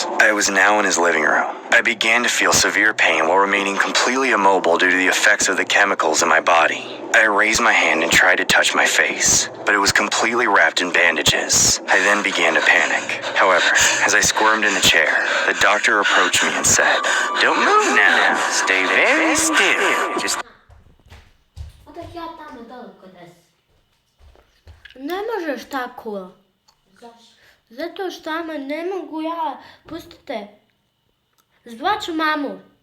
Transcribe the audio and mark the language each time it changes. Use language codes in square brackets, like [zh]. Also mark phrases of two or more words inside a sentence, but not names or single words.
[en] I was now in his living room. I began to feel severe pain while remaining completely immobile due to the effects of the chemicals in my body. I raised my hand and tried to touch my face, but it was completely wrapped in bandages. I then began to panic. However, as I squirmed in the chair, the doctor approached me and said, Don't move now. Stay very still. Just... [sr] Ne možeš tako. Zato što ama ne mogu ja. Pustite. Zvaću mamu.